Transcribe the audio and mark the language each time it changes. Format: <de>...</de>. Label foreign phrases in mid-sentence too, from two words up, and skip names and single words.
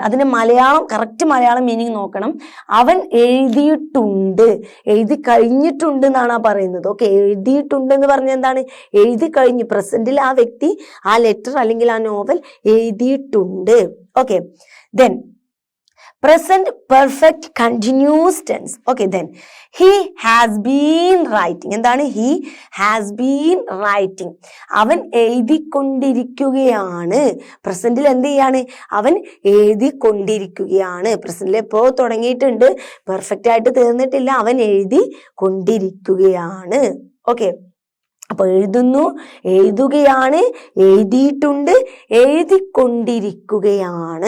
<ml>അതിന്റെ മലയാളം കറക്റ്റ് മലയാളം മീനിങ് നോക്കണം. അവൻ എഴുതിയിട്ടുണ്ട്, എഴുതി കഴിഞ്ഞിട്ടുണ്ട് എന്നാണ് പറയുന്നത്. ഓക്കെ, എഴുതിയിട്ടുണ്ട് എന്ന് പറഞ്ഞാൽ എന്താണ്? എഴുതി കഴിഞ്ഞു. പ്രസന്റിൽ ആ വ്യക്തി ആ ലെറ്റർ അല്ലെങ്കിൽ ആ നോവൽ എഴുതിയിട്ടുണ്ട്.</ml> <en>Okay, then Present perfect continuous tense. Okay, then he has been writing. എന്താണ്? he has been writing.</en> <ml>അവൻ എഴുതിക്കൊണ്ടിരിക്കുകയാണ്. പ്രസന്റിൽ എന്ത് ചെയ്യാണ്? അവൻ എഴുതിക്കൊണ്ടിരിക്കുകയാണ്. പ്രസന്റിൽ എപ്പോ തുടങ്ങിയിട്ടുണ്ട്, പെർഫെക്റ്റ് ആയിട്ട് തീർന്നിട്ടില്ല, അവൻ എഴുതി കൊണ്ടിരിക്കുകയാണ്. ഓക്കെ, അപ്പൊ എഴുതുന്നു, എഴുതുകയാണ്, എഴുതിയിട്ടുണ്ട്, എഴുതിക്കൊണ്ടിരിക്കുകയാണ്.</ml>